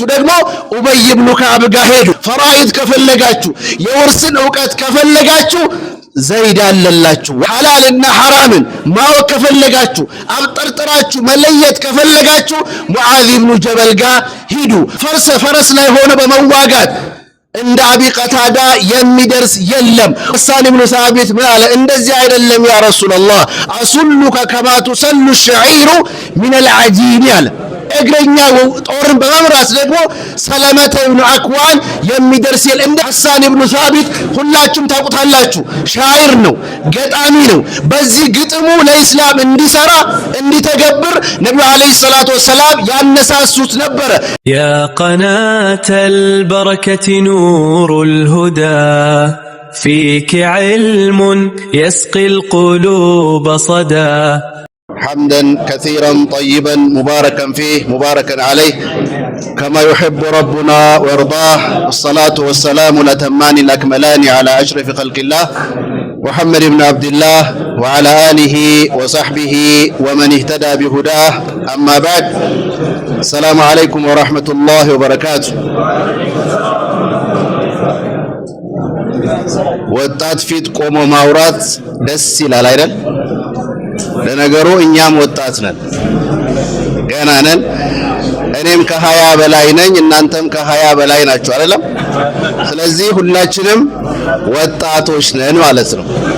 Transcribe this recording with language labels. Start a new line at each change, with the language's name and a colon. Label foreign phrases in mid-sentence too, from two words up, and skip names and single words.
Amharic: ደግሞ ኡበይ ኢብኑ ከዕብ ጋር ሄዱ ፈራኢድ ከፈለጋችሁ የውርስን ዕውቀት ከፈለጋችሁ ዘይድ አለላችሁ ሐላልና ሐራምን ማወቅ ከፈለጋችሁ አብጠርጥራችሁ መለየት ከፈለጋችሁ ሙዓዝ ኢብኑ ጀበል ጋር ሂዱ ፈረስ ላይ ሆነ በመዋጋት እንደ አቢ ቀታዳ የሚደርስ የለም ሐሳን ኢብኑ ሳቢት ምን አለ እንደዚህ አይደለም
Arabic: يا رسول الله أسلك كما تسل الشعير من العجين
Amharic: አለ እግረኛ ጦርን በመምራት ደግሞ ሰለመተ ኢብኑ አክዋን የሚደርስ እንደ ሐሳን ኢብኑ ሳቢት ሁላችሁም ታውቁታላችሁ ሻዒር ነው ገጣሚ ነው በዚህ ግጥሙ ለኢስላም እንዲሰራ እንዲተገብር ነብዩ
Arabic: عليه الصلاة والسلام
Amharic: ያነሳሱት ነበር
Arabic: يا قناة البركة نور الهدى فيك علم يسقي القلوب صدى حمدا كثيرا طيبا مباركا فيه مباركا عليه كما يحب ربنا ويرضاه والصلاة والسلام الأتمان الأكملان على أشرف خلق الله محمد بن عبد الله وعلى آله وصحبه ومن اهتدى بهداه أما بعد السلام عليكم ورحمة الله وبركاته
Amharic: ወጣት ፊት ቆሞ ማውራት ደስ ይላል አይደል ለነገሩ እኛም ወጣት ነን ገና ነን እኔም ከ20 በላይ ነኝ እናንተም ከ20 በላይ ናችሁ አይደለም ስለዚህ ሁላችንም ወጣቶች ነን ማለት ነው